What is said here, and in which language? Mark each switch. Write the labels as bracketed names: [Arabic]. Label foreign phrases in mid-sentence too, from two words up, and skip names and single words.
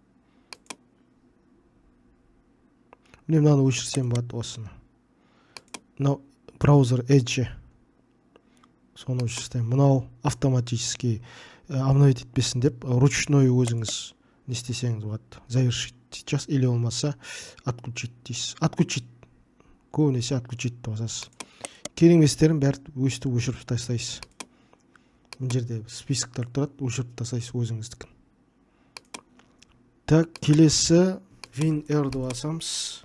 [Kazakh] Міне мынаны өшірсем болады осыны. Мынау браузер Edge. Соны өшірсем. Мынау [Russian] автоматически обновить [Kazakh] етпесін деп, ручной өзіңіз не істесеңіз болады. [Russian] Завершить сейчас или болмаса отключить дейсіз. Отключить. [Kazakh] Көбінесе отключить деп жазасыз. Кереңестерін бәрі өстіп өшіріп тастайсыз. Мына жерде списоктар тұрады, өшіріп тастайсыз өзіңіздікін. Так, келесі WinR-ды басамыз.